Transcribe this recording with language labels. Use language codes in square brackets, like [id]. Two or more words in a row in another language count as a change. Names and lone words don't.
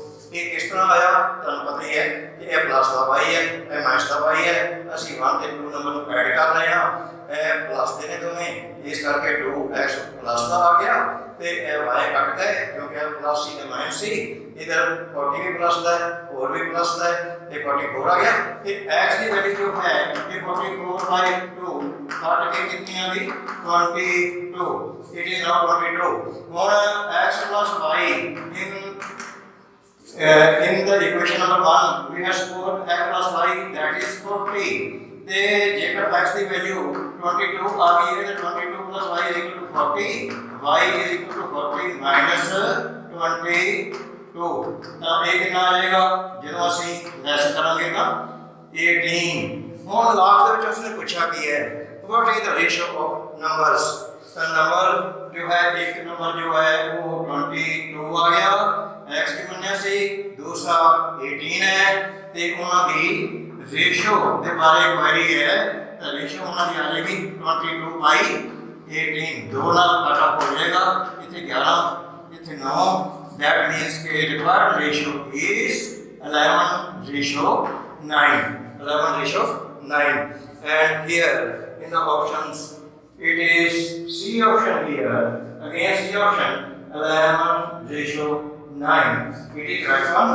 [pa] ਇਹ ਕਿਸ ਤਰ੍ਹਾਂ ਆਇਆ ਤੁਹਾਨੂੰ ਪਤਾ ਹੀ ਹੈ ਕਿ ਇਹ ਪਲੱਸ ਦਾ y ਹੈ ਇਹ ਮਾਈਨਸ ਦਾ y ਹੈ, ਅਸੀਂ 1 ਤੇ 2 ਨੰਬਰ ਨੂੰ ਐਡ ਕਰ ਰਹੇ ਹਾਂ, ਇਹ ਪਲੱਸ ਦੇ ਨੇ ਦੋਵੇਂ ਇਸ ਕਰਕੇ 2x ਪਲੱਸ ਦਾ ਆ ਗਿਆ ਤੇ ਇਹ y ਕੱਟ ਗਏ ਕਿਉਂਕਿ ਇਹ ਪਲੱਸ ਸੀ ਤੇ ਮਾਈਨਸ ਸੀ, ਇਧਰ 40 ਵੀ ਪਲੱਸ ਦਾ ਹੈ 4 ਵੀ ਪਲੱਸ ਦਾ ਹੈ ਤੇ 44 ਆ ਗਿਆ ਤੇ x ਦੀ ਵੈਲਿਊ ਜੋ ਹੈ ਇਹ 44/2 ਕੱਟ ਕੇ ਕਿੰਨੀ ਆ ਗਈ 22, [en] it is now 22। ਹੁਣ x plus y in the equation number 1 we have scored x plus y that is 40 [pa] ਤੇ ਜੇਕਰ x ਦੀ ਵੈਲਿਊ 22 ਆ ਗਈ ਹੈ ਤਾਂ [en] 22 plus y is equal to 40, y is equal to 40 minus 22 [pa] ਤਾਂ ਇਹ ਕਿੰਨਾ ਆ ਜਾਏਗਾ ਜਦੋਂ ਅਸੀਂ ਲੈਸ ਕਰਾਂਗੇ ਤਾਂ 18। ਹੁਣ ਲਾਸਟ ਦੇ ਵਿੱਚ ਉਸਨੇ ਪੁੱਛਿਆ ਕੀ ਹੈ [en] what is the ratio of numbers, [pa] ਤਾਂ ਨੰਬਰ ਜੋ ਹੈ ਇੱਕ ਨੰਬਰ ਜੋ ਹੈ ਉਹ 22 ਆ ਗਿਆ x ਦੀ ਮੰਨਿਆ ਸੀ, ਦੂਸਰਾ 18 ਹੈ ਤੇ ਉਹਨਾਂ ਦੀ ਰੇਸ਼ੋ ਦੇ ਬਾਰੇ ਕੁਐਰੀ ਹੈ ਤਾਂ ਰੇਸ਼ੋ ਉਹਨਾਂ ਦੀ ਆ ਜਾਏਗੀ [en] 22/18 [pa] ਦੋ ਨਾਲ ਕਾਟਾ ਹੋ ਜਾਏਗਾ, ਇੱਥੇ 11 ਇੱਥੇ 9 [en] that means कि required ratio is 11/9 11/9 and here in the options it is C option here again C option 11/9 it is correct one.